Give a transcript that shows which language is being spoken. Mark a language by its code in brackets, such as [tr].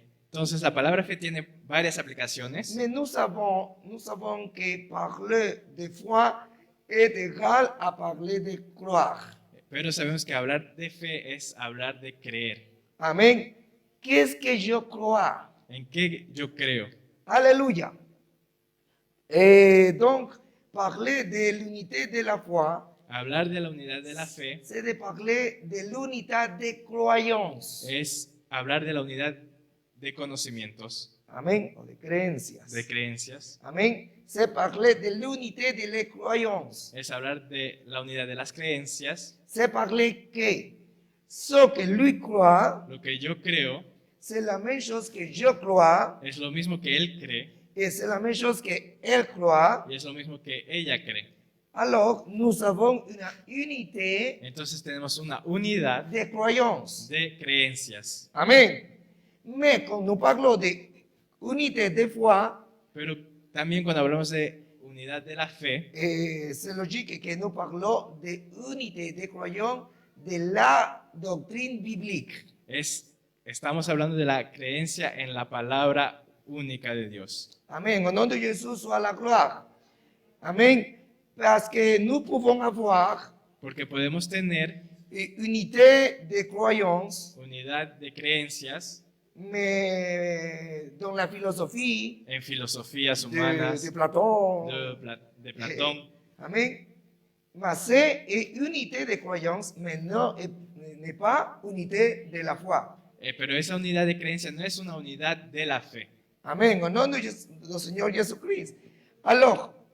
[es] Entonces la palabra fe tiene varias aplicaciones, [fr] mais nous savons que parler de foi est égal à parler de croire. [es] pero sabemos que hablar de fe es hablar de creer. [fr] Amen. Qu'est-ce que je crois? [es] ¿En qué yo creo? Alléluia. [fr] Et donc, parler de l'unité de la foi, [es] Hablar de la unidad de la fe [fr] c'est de parler de l'unité de croyance. [es] es hablar de la unidad de conocimientos, Amen. O de creencias. de creencias, Amen. [fr] C'est parler de l'unité de les croyances. [es] es hablar de la unidad de las creencias. [fr] C'est parler que ce que lui croit, [es] Lo que yo creo [fr] c'est la même chose que je crois, [es] es lo mismo que él cree [fr] et c'est la même chose qu'elle croit. [es] y es lo mismo que ella cree. [fr] Alors, nous avons une unité [es] Entonces tenemos una unidad [fr] de croyances. [es] de creencias. Amen. [fr] Mais quand nous parlons de unité de foi, [es] Pero también cuando hablamos de unidad de la fe, [fr] c'est logique que nous parlons de unité de croyance de la doctrine biblique. [es] estamos hablando de la creencia en la palabra única de Dios. Amen. [fr] Au nom de Jésus soit la gloire. Amen. Parce que nous pouvons avoir [es] Porque podemos tener [fr] unité de croyance, [es] unidad de creencias [fr] mais dans la philosophie [es] en filosofías humanas [fr] de Platon. [es] de Platón, Amen. [fr] Mais c'est une unité de croyance, mais n'est pas unité de la foi. [es] pero esa unidad de creencia no es una unidad de la fe. Amen. [fr] Au nom du Seigneur Jésus-Christ. Alors,